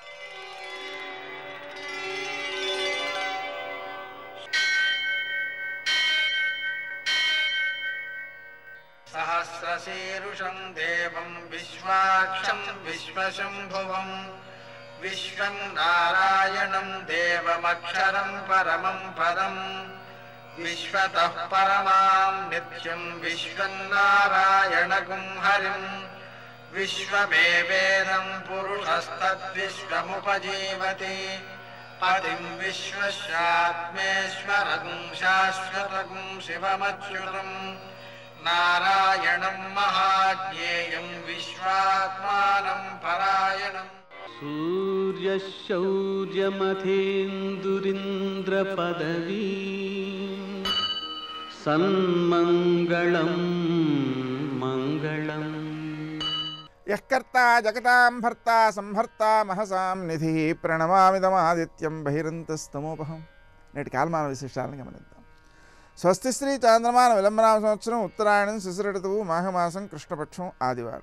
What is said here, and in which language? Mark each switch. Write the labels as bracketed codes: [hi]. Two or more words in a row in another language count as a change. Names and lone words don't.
[sa] సహస్రశీరుషం దేవం విశ్వాక్షం విశ్వశంభువం విశ్వం నారాయణం దేవమక్షరం పరమం పదం విశ్వతః పరమాం నిత్యం విశ్వం నారాయణగుం హరిం విశ్వమేవేదం పురుషస్తద్విశ్వముపజీవతి पतिं विश्वस्यात्मेश्वरं शाश्वतं शिवमच्युतं नारायणं महाज्ञेयं विश्वात्मानं परायणम् सूर्यशौर्यमथेन्दुरिन्द्रपदवी सन्मङ्गलं मङ्गलम् యఃకర్తా జగతాం భర్తా సంహర్తా మహసాం నిధి ప్రణమామిదమాదిత్యం బహిరంతస్తమోపహం. [te] నేటి కాలమాన విశేషాలను గమనిద్దాం. స్వస్తి శ్రీ చాంద్రమాన విలంబనామ సంవత్సరం ఉత్తరాయణం శిశిరఋతువు మాఘమాసం కృష్ణపక్షం ఆదివారం.